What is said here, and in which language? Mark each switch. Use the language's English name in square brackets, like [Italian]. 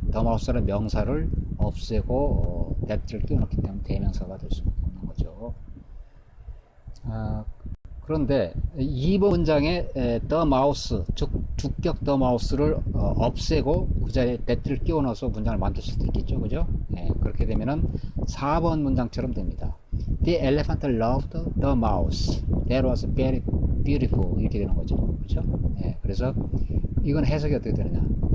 [Korean] the mouse라는 명사를 없애고 that를 끼워 넣기 때문에 대명사가 될 수밖에 없는 거죠. 그런데 2번 문장에 the mouse, 즉 주격 the mouse를 없애고 그 자리에 that를 끼워 넣어서 문장을 만들 수도 있겠죠. 그죠? 그렇게 되면은 4번 문장처럼 됩니다. [English] The elephant loved the mouse. That was very beautiful. [Korean] 이렇게 되는 거죠. 그렇죠? 그래서 이건 해석이 어떻게 되느냐?